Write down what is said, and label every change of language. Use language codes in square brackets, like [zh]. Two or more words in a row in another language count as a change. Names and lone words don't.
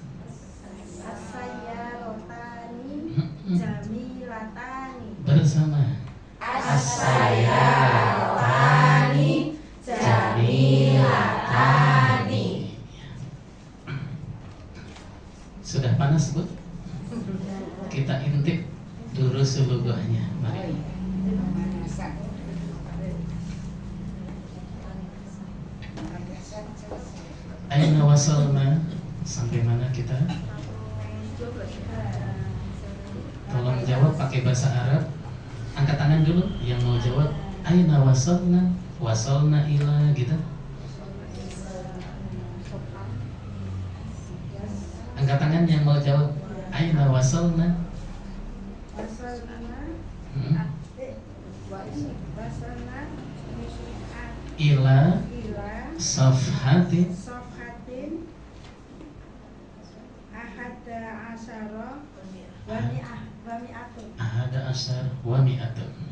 [ar] السيارتان جميلتان. [id] Bersama. [ar] السيارتان جميلتان. [id] Sudah panas, Bu? Kita intip dulu seluruhnya. Mari. [ar] أين وصلنا, [id] sampai mana kita? Tolong jawab pakai bahasa Arab. Angkat tangan dulu yang mau jawab. [ar] أين وصلنا، وصلنا إلى [id] gitu. Angkat tangan yang mau jawab. [ar] أين وصلنا. إلى صفحة أحد عشر ومائة.